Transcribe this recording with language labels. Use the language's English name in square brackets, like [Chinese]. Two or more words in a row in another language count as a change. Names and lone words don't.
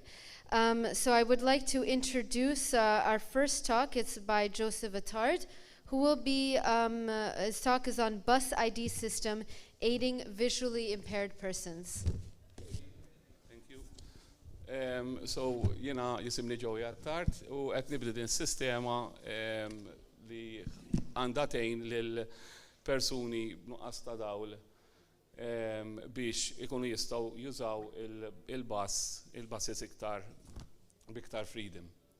[English] So I would like to introduce our first talk. It's by Joseph Attard, who will be, his talk is on bus ID system aiding visually impaired persons. So, [Maltese] jisimni Joey Attard u qed nibda din sistema li għandha tgħin lil persuni b'nuqqas ta' dawl biex ikunu jistgħu jużaw il-buses biktar freedom.